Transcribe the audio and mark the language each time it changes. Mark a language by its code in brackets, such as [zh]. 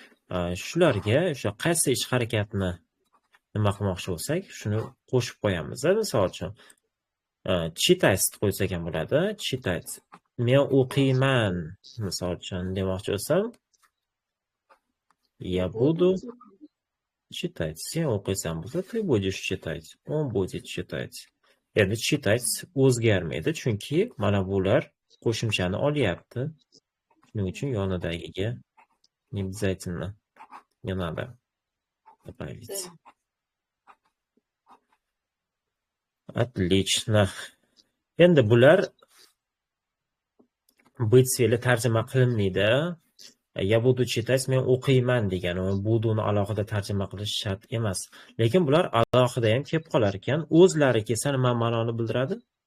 [uz] Shularga o'sha qaysi ish harakatni nima qilmoqchi bo'lsak, shuni qo'shib qo'yamiz. Misol uchun, читать qo'ysak ham bo'ladi. [ru] Читать. [uz] Men o'qiyman, misol uchun demoqchi bo'lsam, [ru] я буду читать. [uz] Sen o'qiysan bo'lsa, [ru] ты будешь читать. Он будет читать. [uz] Endi читать o'zgarmaydi, chunki mana bular qo'shimchani olyapti. Shuning uchun yonidagiga [ru] не обязательно не надо добавить. Отлично. [uz] Endi bular быть fe'li tarjima qilinmaydi. [ru] Я буду читать, [uz] men o'qiyman degan, buduni alohida tarjima qilish shart emas. Lekin bular alohida ham kelib qolar ekan. O'zlari kelsa nima ma'noni bildiradi?